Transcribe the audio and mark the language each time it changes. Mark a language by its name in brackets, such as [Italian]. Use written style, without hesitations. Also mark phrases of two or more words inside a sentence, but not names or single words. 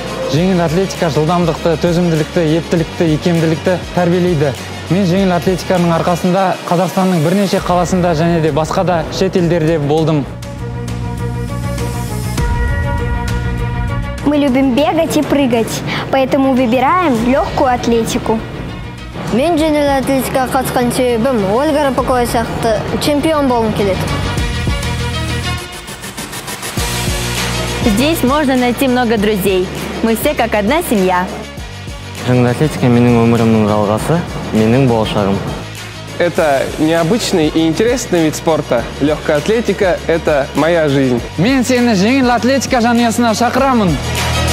[Kazakh] Жеңіл атлетика жылдамдықты, төзімділікті, ептілікті, икемділікті тәрбиелейді. Мен жеңіл атлетиканың арқасында Қазақстанның бірнеше қаласында және де басқа да шет елдерде болдым. [Russian] Мы любим бегать и прыгать, поэтому выбираем легкую атлетику. [Kazakh] Мен жеңіл атлетикаға қатысқан себебім Ольга Рыпакова сияқты чемпион болғым келеді. [Russian] Здесь можно найти много друзей. Мы все как одна семья. [Kazakh] Жеңіл атлетика менің өмірімнің жалғасы, менің болашағым. [Russian] Это необычный и интересный вид спорта. Легкая атлетика – это моя жизнь. [Kazakh] Мен сені жеңіл атлетика жанұясына шақырамын.